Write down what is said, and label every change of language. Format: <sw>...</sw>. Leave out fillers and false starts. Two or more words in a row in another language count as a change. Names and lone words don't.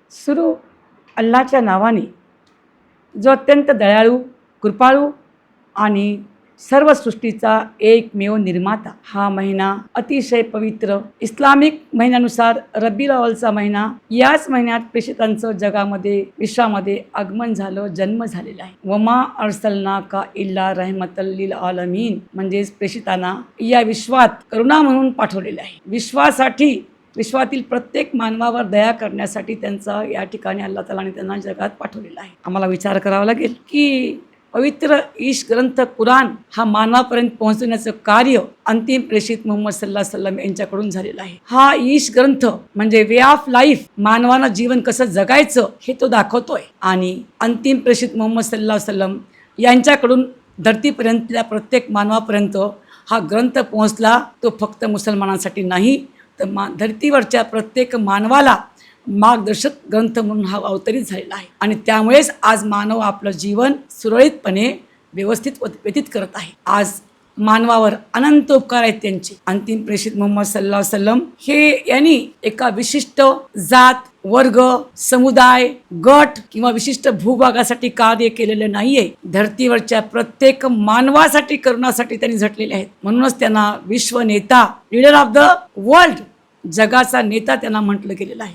<mr>सुरू अल्लाच्या नावाने, जो अत्यंत दयाळू, कृपाळू आणि सर्व सृष्टीचा एकमेव निर्माता. हा महिना अतिशय पवित्र इस्लामिक महिन्यानुसार रब्बील अव्वलचा महिना. याच महिन्यात प्रेषितांचं जगामध्ये, विश्वामध्ये आगमन झालं, जन्म झालेला आहे.</mr> <ar>وما أرسلناك إلا رحمة للعالمين,</ar> <mr>म्हणजेच प्रेषितांना या विश्वात करुणा म्हणून पाठवलेले आहे. विश्वातील प्रत्येक मानवावर दया करण्यासाठी त्यांचा या ठिकाणी अल्लाह तालाने त्यांना जगात पाठवलेला आहे. आम्हाला विचार करावा लागेल की पवित्र ईश ग्रंथ कुराण हा मानवापर्यंत पोहोचवण्याचं कार्य अंतिम प्रेषित मुहम्मद</mr> <ar>صلى الله عليه وسلم</ar> <mr>यांच्याकडून झालेलं आहे. हा ईश ग्रंथ म्हणजे</mr> <en>way of life,</en> <mr>मानवानं जीवन कसं जगायचं हे तो दाखवतोय. आणि अंतिम प्रेषित मुहम्मद</mr> <ar>صلى الله عليه وسلم</ar> <mr>यांच्याकडून धरतीपर्यंतल्या प्रत्येक मानवापर्यंत हा ग्रंथ पोहोचला. तो फक्त मुसलमानांसाठी नाही, तर धरतीवरच्या प्रत्येक मानवाला मार्गदर्शक ग्रंथ म्हणून हा अवतरित झालेला आहे. आणि त्यामुळेच आज मानव आपलं जीवन सुरळीतपणे व्यवस्थित व्यतीत करत आहे. आज मानवावर अनंत उपकार आहेत त्यांचे. अंतिम प्रेषित मुहम्मद</mr> <ar>صلى الله عليه وسلم</ar> <mr>हे यांनी एका विशिष्ट जात, वर्ग, समुदाय, गट किंवा विशिष्ट भूभागासाठी कार्य केलेलं नाहीये. धरतीवरच्या प्रत्येक मानवासाठी, करुणासाठी त्यांनी झटलेले आहेत. म्हणूनच त्यांना विश्व नेता,</mr> <en>leader of the world,</en> <mr>जगाचा नेता त्यांना म्हटलं गेलेलं आहे.</mr>